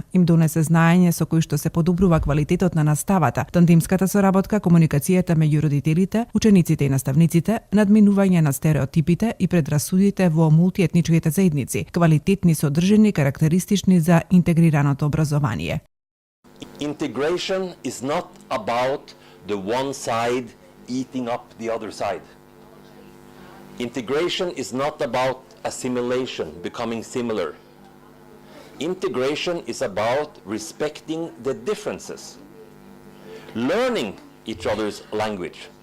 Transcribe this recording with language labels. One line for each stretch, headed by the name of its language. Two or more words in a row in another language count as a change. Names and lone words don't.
Macedonian: Им донесе знаење со кои што се подобрува квалитетот на наставата, тандемската соработка, комуникацијата меѓу родителите, учениците и наставниците, надминување на стереотипите и предрасудите во мултиетничките заедници, квалитетни содржини карактеристични за интегрираното образование.
English: Integration is not about the one side eating up the other side. Integration is not about assimilation, becoming similar. Integration is about respecting the differences, learning each other's language.